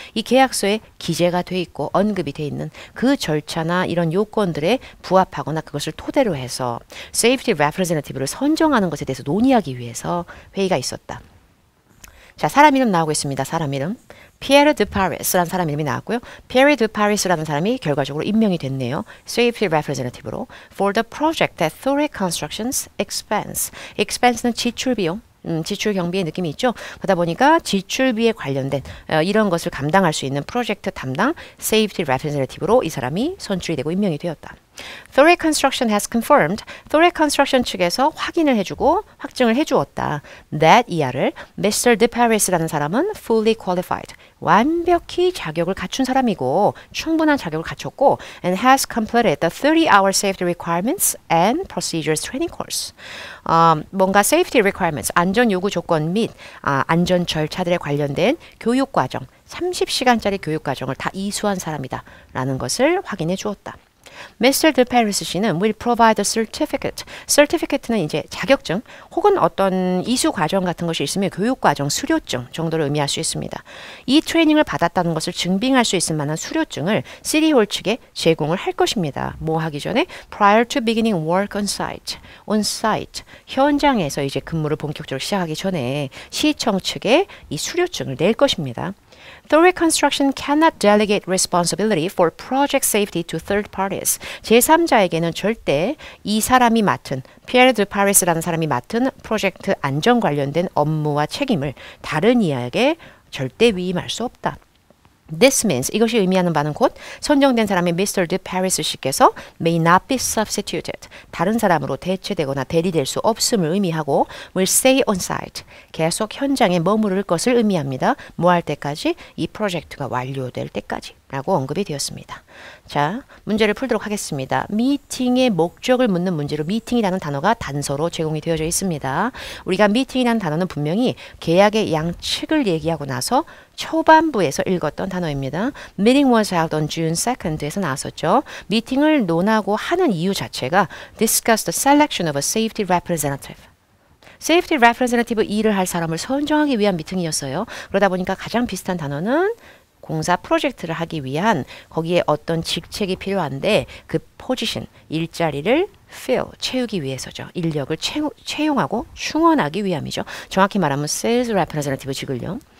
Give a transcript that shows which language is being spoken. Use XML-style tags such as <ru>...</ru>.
<ko>이 계약서에 기재가 돼 있고 언급이 돼 있는 그 절차나 이런 요건들에 부합하거나 그것을 토대로 해서 safety representative를 선정하는 것에 대해서 논의하기 위해서 회의가 있었다. 자, 사람 이름 나오고 있습니다. 사람 이름. 피에르 드 파리스라는 사람 이름이 나왔고요. 피에르 드 파리스라는 사람이 결과적으로 임명이 됐네요.</ko> <en>Safety Representative로 For the project that Thoric Construction's expense.</en> <ko>expense는 지출 비용. 지출 경비의 느낌이 있죠. 그러다 보니까 지출비에 관련된 이런 것을 감당할 수 있는 프로젝트 담당 Safety Representative로 이 사람이 선출이 되고 임명이 되었다.</ko> <en>Thoric Construction has confirmed.</en> <ko>Thoric Construction 측에서 확인을 해주고 확증을 해주었다.</ko> <en>That 이하를 Mr. De Paris라는 사람은 fully qualified.</en> <ko>완벽히 자격을 갖춘 사람이고 충분한 자격을 갖췄고</ko> <en>and has completed the 30-hour safety requirements and procedures training course.</en> <ko>뭔가 safety requirements, 안전 요구 조건 및 안전 절차들에 관련된 교육 과정, 30시간짜리 교육 과정을 다 이수한 사람이다 라는 것을 확인해 주었다.</ko> <en>Mr. De Paris 씨는 will provide a certificate.</en> <ko>certificate는 이제 자격증 혹은 어떤 이수 과정 같은 것이 있으면 교육 과정 수료증 정도를 의미할 수 있습니다. 이 트레이닝을 받았다는 것을 증빙할 수 있을 만한 수료증을 시티홀 측에 제공을 할 것입니다. 뭐 하기 전에</ko> <en>prior to beginning work on site. on site.</en> <ko>현장에서 이제 근무를 본격적으로 시작하기 전에 시청 측에 이 수료증을 낼 것입니다.</ko> <en>Thoric Construction cannot delegate responsibility for project safety to third parties.</en> <ko>제3자에게는 절대 이 사람이 맡은 피에르 드 파리스라는 사람이 맡은 프로젝트 안전 관련된 업무와 책임을 다른 이에게 절대 위임할 수 없다.</ko> <en>This means</en> <ko>이것이 의미하는 바는 곧 선정된 사람의 Mr.</ko> <en>De Paris 씨께서 may not be substituted.</en> <ko>다른 사람으로 대체되거나 대리될 수 없음을 의미하고</ko> <en>will stay on site.</en> <ko>계속 현장에 머무를 것을 의미합니다. 뭐 할 때까지? 이 프로젝트가 완료될 때까지. 라고 언급이 되었습니다. 자, 문제를 풀도록 하겠습니다. 미팅의 목적을 묻는 문제로 미팅이라는 단어가 단서로 제공이 되어져 있습니다. 우리가 미팅이라는 단어는 분명히 계약의 양측을 얘기하고 나서 초반부에서 읽었던 단어입니다.</ko> <en>Meeting was held on June 2nd에서</en> <ko>나왔었죠. 미팅을 논하고 하는 이유 자체가</ko> <en>discuss the selection of a safety representative.</en> <ko>Safety Representative 일을 할 사람을 선정하기 위한 미팅이었어요. 그러다 보니까 가장 비슷한 단어는 공사 프로젝트를 하기 위한 거기에 어떤 직책이 필요한데 그 포지션, 일자리를 fill, 채우기 위해서죠. 인력을 채용하고 충원하기 위함이죠. 정확히 말하면 sales representative 직을요.</ko>